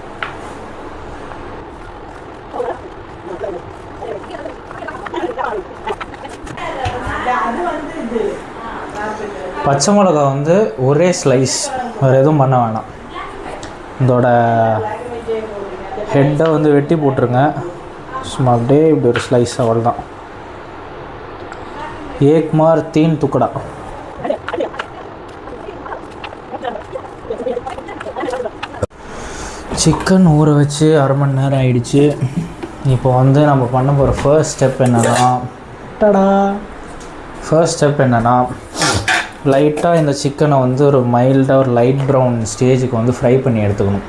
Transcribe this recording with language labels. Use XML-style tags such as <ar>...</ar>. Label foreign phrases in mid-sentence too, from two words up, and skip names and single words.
<ta>பச்சை மிளகா வந்து ஒரே ஸ்லைஸ், வேறு எதுவும் பண்ண வேணாம். இதோட ஹெட்டை வந்து வெட்டி போட்டுருங்க. சும்மா அப்படியே இப்படி ஒரு ஸ்லைஸ், அவ்வளோதான்.</ta> <hi>एक मार 3 टुकड़ा.</hi> <ta>சிக்கன் ஊற வச்சு அரை மணி நேரம் ஆயிடுச்சு. இப்போ வந்து நம்ம பண்ண போகிற</ta> <en>first step</en> <ta>என்னென்னா லைட்டாக இந்த சிக்கனை வந்து ஒரு மைல்டாக ஒரு</ta> <en>light brown</en> <ta>ஸ்டேஜுக்கு வந்து ஃப்ரை பண்ணி எடுத்துக்கணும்.</ta>